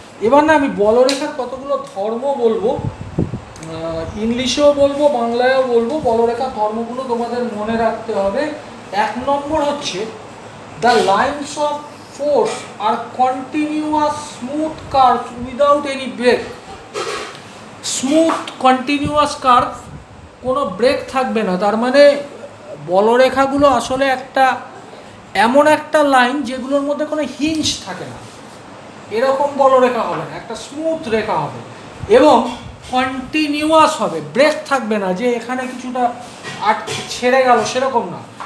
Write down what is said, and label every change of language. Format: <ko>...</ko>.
<bn>এবার না আমি বলরেখার কতগুলো ধর্ম বলবো, ইংলিশেও বলবো, বাংলায়ও বলবো। বলরেখার ধর্মগুলো তোমাদের মনে রাখতে হবে। 1 নম্বর হচ্ছে,</bn> <en>The lines of force are continuous smooth curves without any break. Smooth continuous curve,</en> <bn>কোনো ব্রেক থাকবে না। তার মানে বলরেখাগুলো আসলে এমন একটা লাইন যেগুলোর মধ্যে কোনো হিঞ্জ থাকে না, এরকম বলরেখা হবে না, একটা স্মুথ রেখা হবে এবং কন্টিনিউয়াস হবে, ব্রেক থাকবে না, যে এখানে কিছুটা ছেড়ে গেল সেরকম না।</bn>